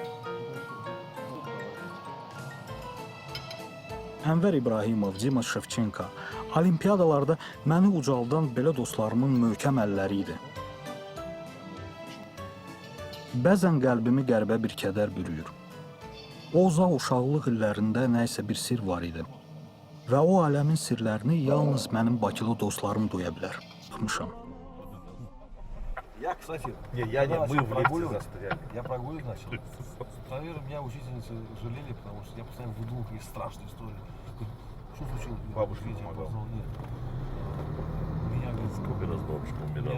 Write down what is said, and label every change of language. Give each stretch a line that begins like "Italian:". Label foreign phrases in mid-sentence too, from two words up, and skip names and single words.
Azerbaijani: Ənvər İbrahimov, Dima Şevçenko, olimpiyadalarda məni ucaldan belə dostlarımın möhkəm əlləri idi. Bəzən qəlbimi qəribə bir kədər bürüyür. O uzaq uşaqlıq illərində nəsə bir sir var idi. Və o aləmin sirlərini yalnız mənim Bakılı dostlarım duya bilər. Baxmışam.
Russian: Я, кстати, Не, я не, мы в лифте прогуливал. застряли. Я прогуливал, значит. Наверное, меня учительницы жалели, потому что я постоянно выдумал какие страшные истории. Что случилось? Бабушка Видите, помогла. позвал, нет. Меня, говорит, Сколько раз бабушка умирала?